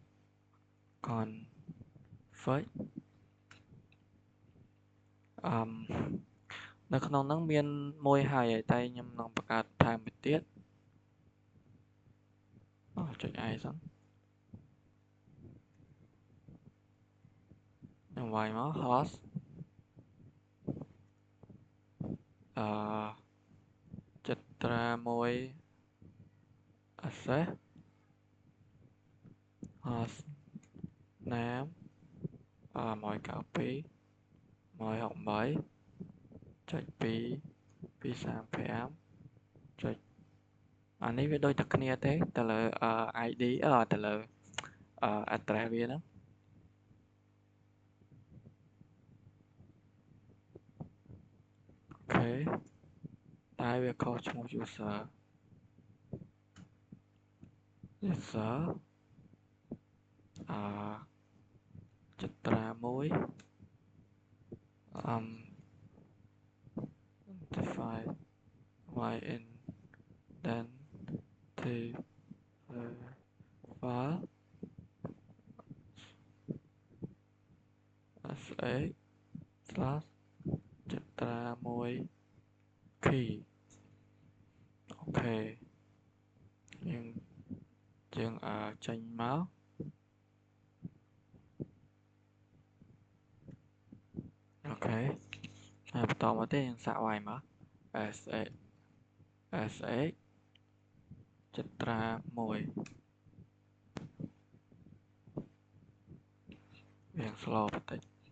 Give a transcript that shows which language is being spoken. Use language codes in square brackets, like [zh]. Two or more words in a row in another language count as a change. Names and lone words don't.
[km] config នៅក្នុងហ្នឹងមានមួយហើយតែខ្ញុំនឹងបង្កើតថែមមួយទៀតចុច i សិន ខ្ញុំវាយមក host ចត្រា1 [en] access host name [km] 192 168.235 ចុចអានេះវាដូចតែគ្នាទេទៅលើ ID ទៅលើ address វាហ្នឹង អូខេតែវាខុសឈ្មោះ user ចត្រា1 [en] identify identity file s slash chitra 1 key ok [km] យើងចេញមកអូខេហើយបន្តមកទៀតយើងសាកវាយមក sx ចត្រា1វាង slow បន្តិច